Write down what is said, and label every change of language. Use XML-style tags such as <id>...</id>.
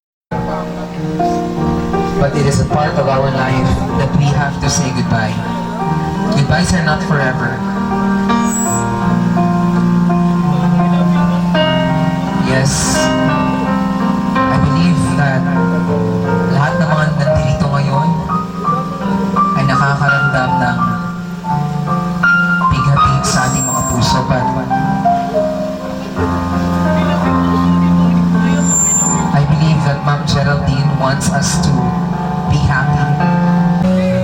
<en>but it is a part of our life that we have to say goodbye. Goodbyes are not forever. Yes, I believe that</en> <tl>lahat ng mga nandito ngayon ay nakakaramdam ng bighati sa ating mga puso.</tl> <en>But I believe that Ma'am Geraldine wants us to be happy.</en>